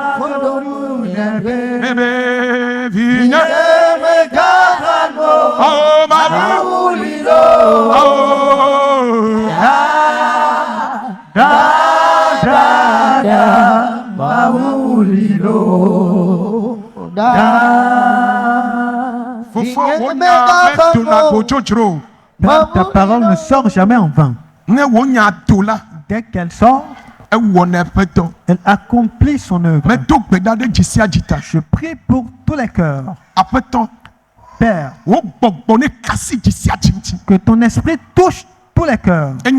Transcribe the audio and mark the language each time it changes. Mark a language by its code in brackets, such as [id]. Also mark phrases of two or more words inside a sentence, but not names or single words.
[ee] nebe vinye megahano maulilo da maulilo da [fr] ta parole ne sort jamais en vain. Dès qu'elle sort, elle accomplit son œuvre. Je prie pour tous les cœurs. Père, que ton esprit touche tous les cœurs.